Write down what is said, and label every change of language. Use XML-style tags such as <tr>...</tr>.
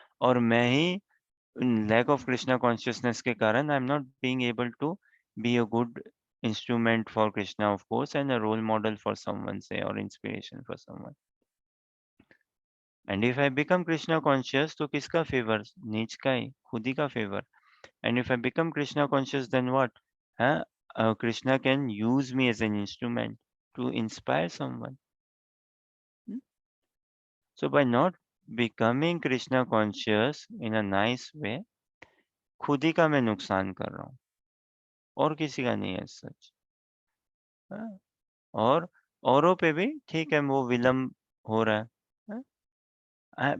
<hi>और मैं ही</hi> <en>lack of Krishna consciousness</en> <hi>के कारण</hi> <en>I am not being able to be a good instrument for Krishna of course and a role model for someone से और inspiration for someone. And if I become Krishna conscious</en> <hi>तो किसका favour? नीच का ही, खुद ही का favour.</hi> <en>And if I become Krishna conscious then what? Krishna can use me as an instrument to inspire someone. Hmm? So by not becoming Krishna conscious in a nice way,</en> <hi>खुद ही का मैं नुकसान कर रहा हूँ और किसी का नहीं है सच। हाँ? और औरों पे भी ठीक है वो विलम्ब हो रहा है।</hi>